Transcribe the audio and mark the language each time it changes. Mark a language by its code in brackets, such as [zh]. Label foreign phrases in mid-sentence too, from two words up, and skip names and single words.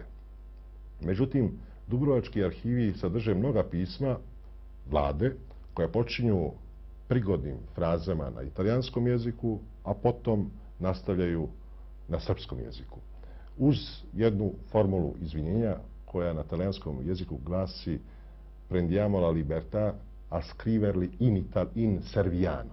[sr] Međutim, Dubrovački arhivi sadrže mnoga pisma vlade koja počinju prigodnim frazama na italijanskom jeziku, a potom nastavljaju na srpskom jeziku. Uz jednu formulu izvinjenja koja na talijanskom jeziku glasi [it] prendiamo la libertà a scriverli in serviano.